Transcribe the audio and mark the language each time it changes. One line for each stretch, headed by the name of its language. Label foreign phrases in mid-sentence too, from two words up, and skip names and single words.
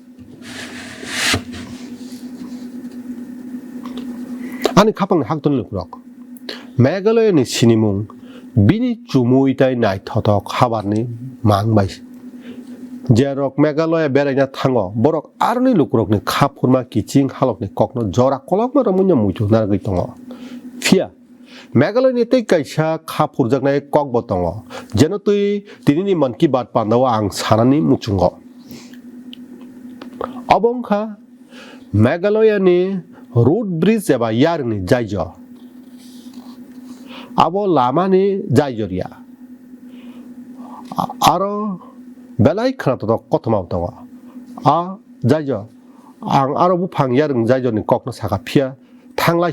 Kok Borok: आनि खापांनि हाक्तनि लुकुरक मेघालयनि सिनिमुं बिनि चुमुइताय नायथथक हाबारनि मांबाय जेरक मेघालय बेरायना थाङो बरक आरनि लुकुरकनि खाफुरमा किचिं हालकनि ककनो जरा कलकनो रमुन्या मुइथु नारगै दङ फिया मेघालयनि तै कायसा खाफुरजाकनाय ककबो दङ जेन तुइ दिनैनि मन की बात पान्दाव आं सानानि मुचुंग अबंखा मेघालयनि रोड ब्रिज एबा यारनि जायज आबो लामानि जायजरिया आरो बेलाय खोनाथ' कथमाव दङ आ जायज आं आरो बुफां यारं जायजनि ककनो साखा फिया थांलाय